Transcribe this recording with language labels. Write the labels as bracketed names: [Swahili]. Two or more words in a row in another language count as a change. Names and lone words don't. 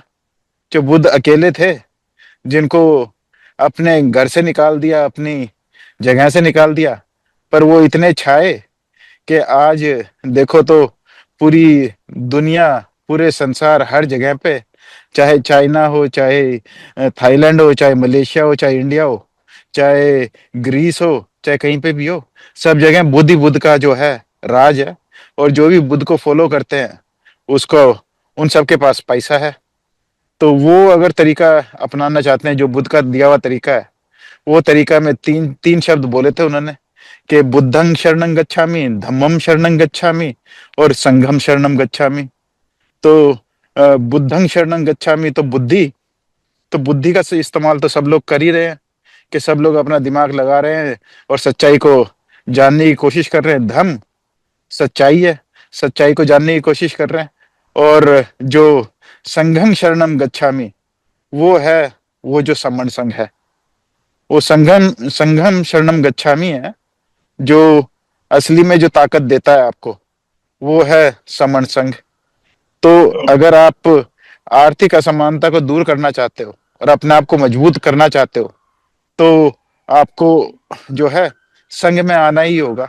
[Hindi] जो बुद्ध अकेले थे, जिनको अपने घर से निकाल दिया, अपनी जगह से निकाल दिया, पर वो इतने छाए कि आज देखो तो पूरी दुनिया, पूरे संसार, हर जगह पे, चाहे चाइना हो, चाहे थाईलैंड हो, चाहे मलेशिया हो, चाहे इंडिया हो, चाहे ग्रीस हो, चाहे कहीं पे भी हो, सब जगह बुद्ध ही बुद्ध का जो है राज है। और जो भी बुद्ध को फॉलो करते हैं, उसको उन सब के पास पैसा है। तो वो अगर तरीका अपनाना चाहते हैं, जो बुद्ध का दिया हुआ तरीका है, वो तरीका में तीन तीन शब्द बोले थे उन्होंने कि [Pali] बुद्धं शरणं गच्छामि, धम्मं शरणं गच्छामि [Hindi] और [Pali] संघं शरणं गच्छामि। [Hindi] तो [Pali] बुद्धं शरणं गच्छामि [Hindi] तो बुद्धि का से इस्तेमाल तो सब लोग कर ही रहे हैं, कि सब लोग अपना दिमाग लगा रहे हैं और सच्चाई को जानने की कोशिश कर रहे हैं। धम्म सच्चाई है, सच्चाई को जानने की कोशिश कर रहे हैं। और जो [Pali] संघं शरणं गच्छामि, [Hindi] वो है, वो जो समण संघ है, वो [Pali] संघम संघम शरणम गच्छामी [Hindi] है। जो असली में जो ताकत देता है आपको, वो है समण संघ। तो अगर आप आर्थिक असमानता को दूर करना चाहते हो और अपने आप को मजबूत करना चाहते हो, तो आपको जो है संघ में आना ही होगा।